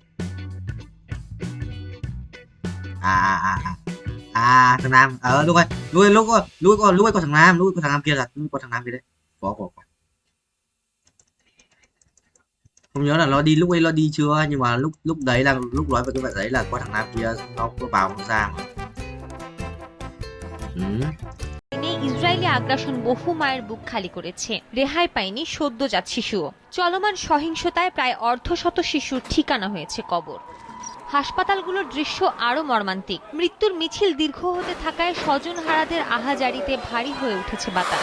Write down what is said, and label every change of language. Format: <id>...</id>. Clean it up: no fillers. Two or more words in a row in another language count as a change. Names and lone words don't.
<vi>Thằng Nam lúc ấy có thằng Nam kia là có thằng Nam kia đấy. Có không nhớ là nó đi lúc ấy nó đi chưa, nhưng mà lúc đấy là lúc nói về cái vậy đấy là có thằng Nam kia nó có vào nó ra mà.</vi> <bn>ইসরায়েলি আগ্রাসন বহু মায়ের বুক খালি করেছে। রেহাই পায়নি সদ্যজাত শিশুও। চলমান সহিংসতায় প্রায় অর্ধশত শিশুর ঠিকানা হয়েছে কবর। হাসপাতালগুলোর দৃশ্য আরো মর্মান্তিক। মৃত্যুর মিছিল দীর্ঘ হতে থাকায় স্বজনহারাদের আহাজারিতে ভারী হয়ে উঠেছে বাতাস।</bn>